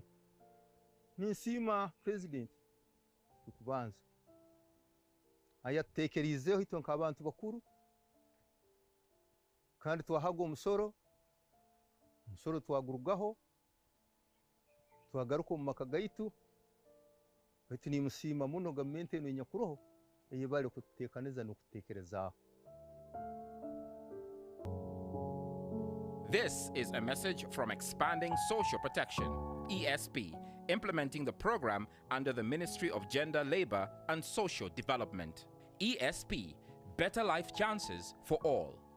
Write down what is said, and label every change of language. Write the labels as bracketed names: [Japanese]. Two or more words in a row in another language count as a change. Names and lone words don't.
[Nyoro] Ninsima president kubanza ayatekerizeho ito nk'abantu bakuru kandi twahaga umusoro twagurugaho twagaruka mu maka gaitu baitu nimusima muno gavumenti eno enyakuroho eyebali kuteekaniza n'okuteekerezaho. [English] This is a message from Expanding Social Protection, ESP, implementing the program under the Ministry of Gender, Labor and Social Development. ESP, better life chances for all.